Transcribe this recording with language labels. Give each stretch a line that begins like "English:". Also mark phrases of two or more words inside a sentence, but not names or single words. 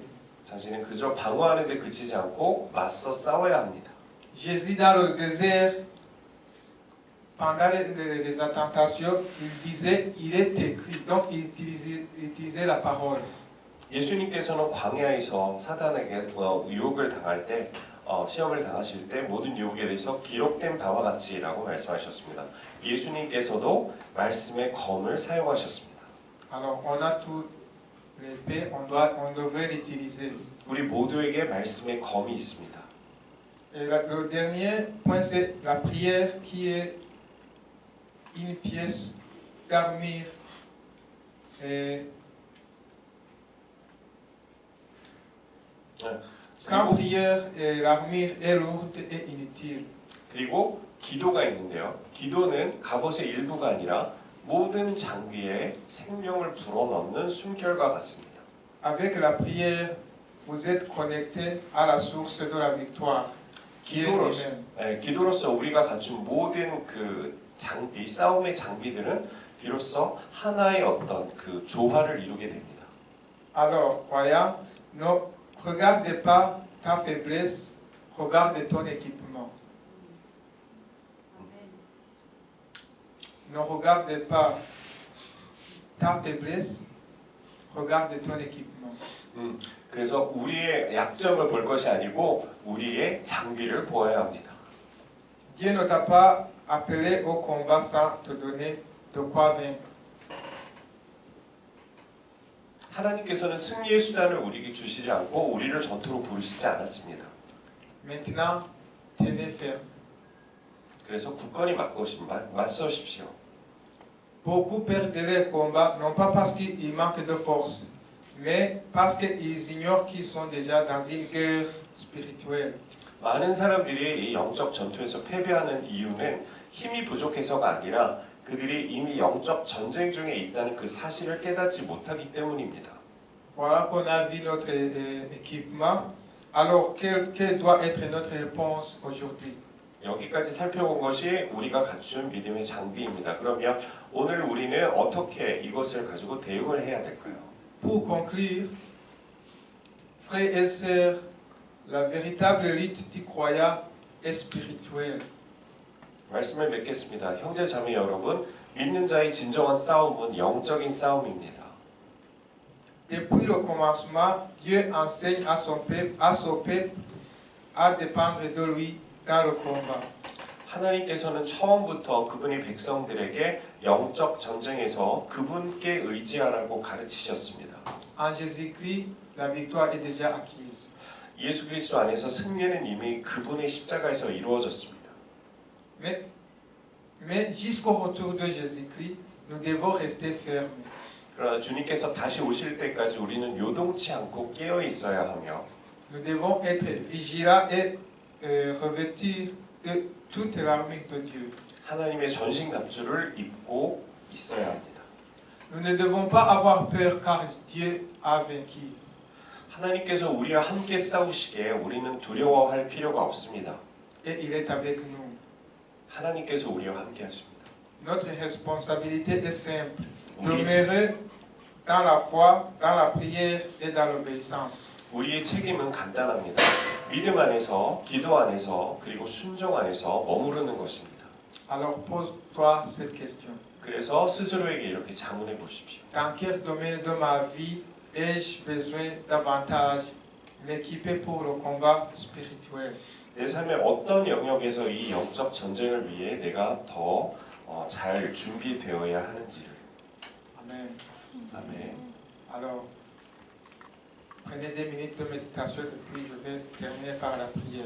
Korean: 당신은 그저 방어하는 데 그치지 않고 맞서 싸워야 합니다.
French: Jésus dans le désert, pendant les attentations, il disait, il est écrit, donc il utilisait la parole.
Korean: 예수님께서는 광야에서 사단에게 유혹을 당할 때 시험을 당하실 때 모든 유혹에 대해서 기록된 바와 같이라고 말씀하셨습니다. 예수님께서도 말씀의 검을 사용하셨습니다.
French: Alors on a tout l'épée, on devrait l'utiliser.
Korean: 우리 모두에게 말씀의 검이 있습니다.
French: Et le dernier point c'est la prière qui est une pièce d'armure. Sans prière, l'armure est lourde et inutile.
Korean: 그리고 기도가 있는데요. 기도는 갑옷의 일부가 아니라 모든 장비에 생명을 불어넣는 숨결과 같습니다.
French: Avec la prière, vous êtes connecté à la source de la victoire, qui est lui-même.
Korean: 기도로서 우리가 갖춘 모든 그 장비, 싸움의 장비들은 비로소 하나의 어떤 그 조화를 이루게 됩니다.
French: Alors, croyant, ne regarde pas ta faiblesse, regarde ton équipement. Ne regarde pas ta faiblesse, regarde ton équipement.
Korean: 그래서 우리의 약점을 볼 것이 아니고 우리의 장비를 보아야 합니다.
French: Dieu ne t'a pas appelé au combat sans te donner de quoi vaincre.
Korean: 하나님께서는 승리의 수단을 우리에게 주시지 않고 우리를 전투로 부르시지 않았습니다.
French: Maintenant, tenez ferme.
Korean: 그래서 굳건히 맞서십시오.
French: Beaucoup perdent les combats, non pas parce qu'ils manquent de force, mais parce qu'ils ignorent qu'ils sont déjà dans une guerre spirituelle.
Korean: 많은 사람들이 이 영적 전투에서 패배하는 이유는 힘이 부족해서가 아니라 그들이 이미 영적 전쟁 중에 있다는 그 사실을 깨닫지 못하기 때문입니다.
French: Voilà qu'on a vu notre équipement. Alors, quelle doit être notre réponse aujourd'hui?
Korean: 여기까지 살펴본 것이 우리가 갖춘 믿음의 장비입니다. 그러면 오늘 우리는 어떻게 이것을 가지고 대응을 해야 될까요?
French: Pour conclure, frères et sœurs, la véritable lutte du croyant est spirituelle.
Korean: 말씀을 맺겠습니다. 형제 자매 여러분, 믿는 자의 진정한 싸움은 영적인 싸움입니다.
French: Depuis le commencement, Dieu enseigne à son peuple à dépendre de lui dans le combat.
Korean: 하나님께서는 처음부터 그분의 백성들에게 영적 전쟁에서 그분께 의지하라고 가르치셨습니다.
French: En Jésus-Christ, la victoire est déjà acquise.
Korean: 예수 그리스도 안에서 승리는 이미 그분의 십자가에서 이루어졌습니다.
French: Mais jusqu'au retour de Jésus-Christ, nous devons rester fermes.
Korean: 그러나 주님께서 다시 오실 때까지 우리는 요동치 않고 깨어 있어야 하며
French: Nous devons être vigilants et revêtir de toute l'armure de Dieu.
Korean: 하나님의 전신 갑주를 입고 있어야 합니다.
French: Nous ne devons pas avoir peur car Dieu a vaincu.
Korean: 하나님께서 우리와 함께 싸우시기에 우리는 두려워할 필요가 없습니다.
French: Et il est avec nous.
Korean: 하나님께서 우리와 함께 하십니다.
French: Notre responsabilité est simple.
Korean: 우리의
French: Demeurer dans la foi, dans la prière et dans l'obéissance.
Korean: 책임은 간단합니다. 믿음 안에서, 기도 안에서, 그리고 순종 안에서 머무르는 것입니다.
French: Alors pose-toi cette question.
Korean: 그래서 스스로에게 이렇게 자문해 보십시오.
French: Dans quel domaine de ma vie ai-je besoin davantage m'équiper pour le combat spirituel?
Korean: 내 삶의 어떤 영역에서 이 영적 전쟁을 위해 내가 더 잘 준비되어야 하는지를.
French: Amen.
Korean: 아멘.
French: Alors, prenez des minutes de méditation et puis je vais terminer par la prière.